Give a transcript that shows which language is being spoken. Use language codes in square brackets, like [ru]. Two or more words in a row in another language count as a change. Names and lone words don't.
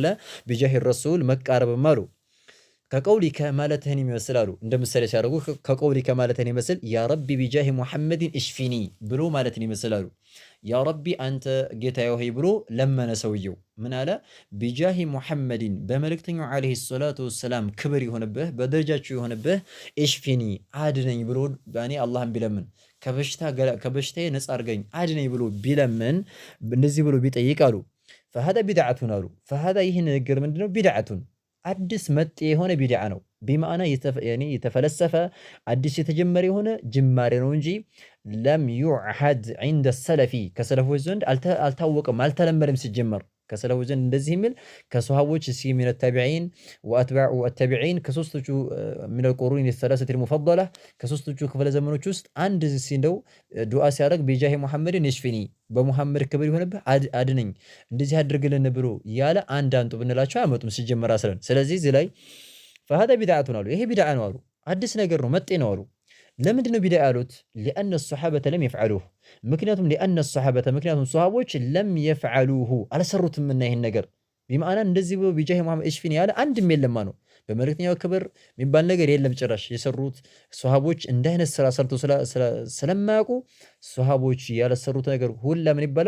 [ar] بجاه الرسول [am] መቃረብማ አሉ ከቀውሊከ ማለትህን ይመስላሉ። እንደምሳሌ ሲያደርጉ ከቀውሊከ ማለትህን ይመስል [ar] يا ربي بجاه محمد اشفني [am] ብሎ ማለትን ይመስላሉ። [ar] يا ربي [am] አንተ ጌታዬ ሆይ ብሎ ለመነ ሰውየው። ምን አለ? [ar] بجاه محمد [am] በመልእክተኛው [ar] عليه الصلاة والسلام [am] ክብር ይሆንብህ በደረጃቸው ይሆንብህ እሽፊኒ አድነኝ ብሎ ባኔ አላህን ቢለምን ከበሽታዬ ነፃ አድርገኝ አድነኝ ብሎ ቢለምን እንደዚህ ብሎ ቢጠይቅ አሉ [ar] فهذا بدعة [am] አሉ فهذا ይህ ንግግር ምንድነው? ቢድዓቱን አዲስ መጤ የሆነ ቢድዓ ነው። ቢማዕና የተፈለሰፈ አዲስ የተጀመረ የሆነ ጅማሬ ነው እንጂ [ar] لم يعهد عند السلف [am] ከሰለፎች ዘንድ አልታወቀም፣ አልተለመደም። ሲጀመር ከሰለፎች ዘንድ እንደዚህ የሚል ከሰሃቦች እስኪ [ar] من التابعين وأتباع التابعين [am] ከሶስቶቹ [ar] من القرون الثلاثة المفضلة [am] ከሶስቶቹ ክፍለ ዘመኖች ውስጥ አንድ እንደው ዱዓ ሲያደርግ [ar] بجاه محمد يشفيني [am] በሙሐመድ ክብር ይሆንብህ አድነኝ እንደዚህ አድርግልን ብሎ ያለ አንድ አንጡ ብንላቸው አያመጡም ሲጀመር አስረን። ስለዚህ እዚህ ላይ [ar] فهذا بدعة [am] አሉ ይሄ ቢድዓ ነው አሉ፣ አዲስ ነገር ነው፣ መጤ ነው አሉ። ለምንድነው ቢድዓ ያሉት? [ar] لأن الصحابة لم يفعلوه [am] ምክንያቱም [ar] لأن الصحابة [am] ምክንያቱም ሰሃቦች [ar] لم يفعلوه [am] አልሰሩትምና ይህን ነገር ቢማዕና እንደዚህ ብሎ [ar] بجاه محمد اشفني [am] ያለ አንድም የለማ ነው። በመልእክተኛው ክብር የሚባል ነገር የለም ጭራሽ። የሰሩት ሰሃቦች እንደ አይነት ስራ ሰርቶ ስለማያውቁ ሰሃቦች ያልሰሩት ነገር ሁላ ምን ይባላል?